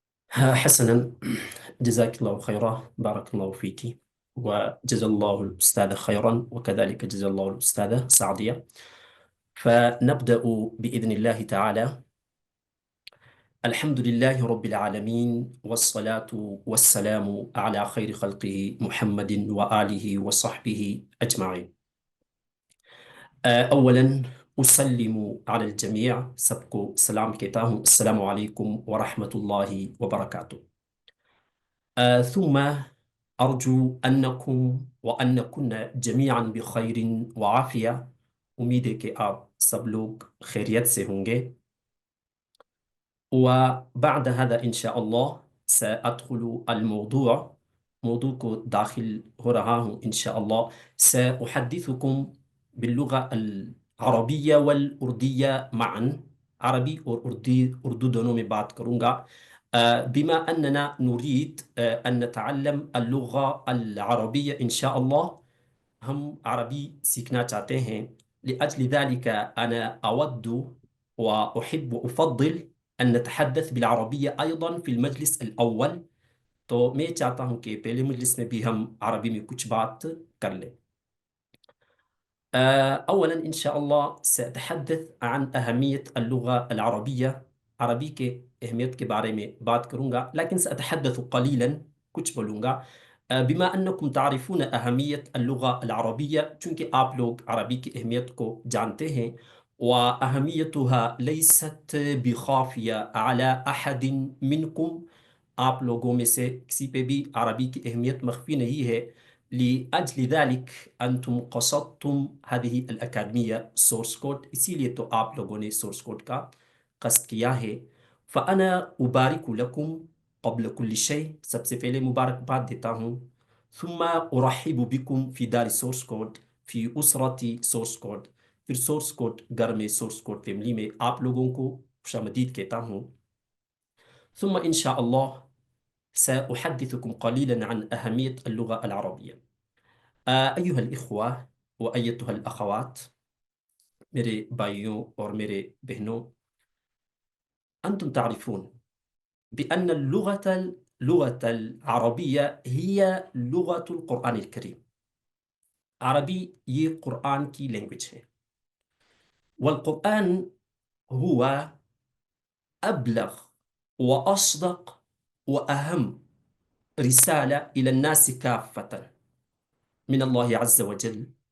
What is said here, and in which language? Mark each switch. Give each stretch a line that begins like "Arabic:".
Arabic: حسنا، جزاك الله خيرا، بارك الله فيك، وجزا الله الأستاذ خيرا، وكذلك جزا الله الأستاذة سعدية. فنبدأ بإذن الله تعالى. الحمد لله رب العالمين، والصلاة والسلام على خير خلقه محمد وآله وصحبه أجمعين. اولا اسلم على الجميع،
Urdu: سب کو سلام کہتا ہوں،
Arabic: السلام علیکم ورحمۃ اللہ وبرکاتہ. ثم ارجو انکم وانکن جمیعا بخیر وعافیہ.
Urdu: امید ہے کہ آپ سب لوگ خیریت سے ہوں گے.
Arabic: وبعد هذا ان شاء الله سادخل الموضوع.
Urdu: موضوع کو داخل ہو رہا ہوں انشاءاللہ.
Arabic: سأحدثكم باللغة العربية والأردية معا.
Urdu: عربی اور اردو دونوں میں بات کروں گا.
Arabic: بما أننا نريد أن نتعلم اللغة العربية إن شاء الله.
Urdu: ہم عربی سیکھنا چاہتے ہیں.
Arabic: لأجل ذلك أنا أود وأحب وأفضل أن نتحدث بالعربية أيضا في المجلس الأول.
Urdu: تو میں چاہتا ہوں کہ پہلے مجلس میں بھی ہم عربی میں کچھ بات کر لیں.
Arabic: اولا ان شاء الله سأتحدث عن اهمية اللغة العربية.
Urdu: عربی کے اہمیت کے بارے میں بات کروں گا، لیکن
Arabic: سأتحدث قليلا،
Urdu: کچھ بولوں گا.
Arabic: بما انکم تعرفون اہمیت اللغة العربية،
Urdu: چونکہ آپ لوگ عربی کی اہمیت کو جانتے ہیں.
Arabic: واہمیتها ليست بخافية على احد منكم.
Urdu: آپ لوگوں میں سے کسی پہ بھی عربی کی اہمیت مخفی نہیں ہے.
Arabic: لأجل ذلك أنتم قصدتم هذه الأكاديمية سورس كود،
Urdu: اسی لیے تو آپ لوگوں نے سورس کوڈ کا قصد کیا ہے.
Arabic: فأنا أبارك لكم قبل كل شيء،
Urdu: سب سے پہلے مبارکباد دیتا ہوں.
Arabic: ثم أرحب بكم في دار سورس کود، في أسرة سورس کود.
Urdu: پھر سورس کوڈ گھر میں، سورس کوڈ فیملی میں آپ لوگوں کو خوش آمدید کہتا ہوں.
Arabic: ثم إن شاء الله سأحدثكم قليلا عن أهمية اللغة العربية. أيها الإخوة وأيتها الأخوات،
Urdu: میرے بھائیوں اور میرے بہنوں،
Arabic: أنتم تعرفون بأن اللغة العربية هي لغة القرآن الكريم.
Urdu: عربی یہ قرآن کی لینگویج ہے،
Arabic: والقرآن هو أبلغ وأصدق وأهم رسالة إلى الناس كافة من الله عز وجل.